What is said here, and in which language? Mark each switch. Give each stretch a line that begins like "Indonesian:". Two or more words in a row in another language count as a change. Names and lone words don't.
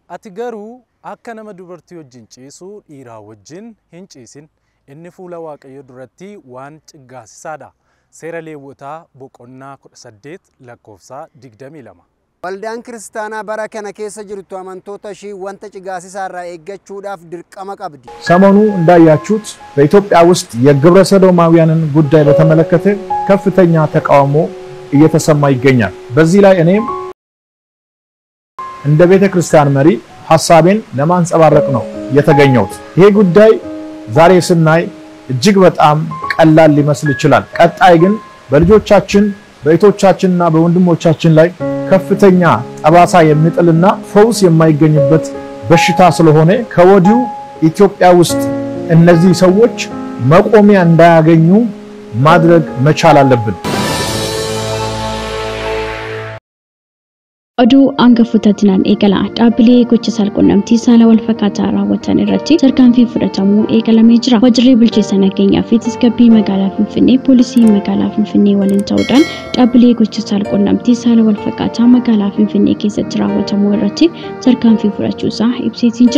Oromo: Ati garuu akka nama dubartii wajjin ciisuu dhiiraa wajjin hin ciisin inni fuula Waaqayyoo duratti waan ciggaasisaadha. Seera Lewwotaa boqonnaa 18 lakkoofsa 22. Waldaan kiristaanaa bara kana keessa jirtu amantoota ishii wanta cigaasisaa irraa eeggachuudhaaf dirqama qabdi.
Amharic: ሰሞኑ እንዳያችሁት በኢትዮጵያ ውስጥ የግብረ ሰዶማውያንን ጉዳይ በተመለከተ ከፍተኛ ተቃውሞ እየተሰማ ይገኛል። በዚህ ላይ እኔም እንደ ቤተ ክርስቲያን መሪ ሐሳቤን ለማንጸባረቅ ነው የተገኘሁት። ይሄ ጉዳይ ዛሬ ስናይ እጅግ በጣም ቀላል ሊመስል ይችላል። ቀጣይ ግን በልጆቻችን በእህቶቻችንና በወንድሞቻችን ላይ ከፍተኛ ጠባሳ የሚጥልና ፈውስ የማይገኝበት በሽታ ስለሆነ ከወዲሁ ኢትዮጵያ ውስጥ እነዚህ ሰዎች መቆሚያ እንዳያገኙ ማድረግ መቻል አለብን።
Oromo: Oduu angafutatinan eegala dhaabbilee gocha salqunnamtii saala wal fakkaataa raawwatan irratti tarkaanfii fudhatamuu eegalamee jira. Waajjirri bulchiinsa nageenyaa fi tasgabbii magaalaa Finfinnee poolisii magaalaa Finfinnee waliin ta'uudhaan dhaabbilee gocha salqunnamtii saala wal fakkaataa magaalaa Finfinnee keessatti raawwatamuu irratti tarkaanfii fudhachuusaa ibseetiin jira.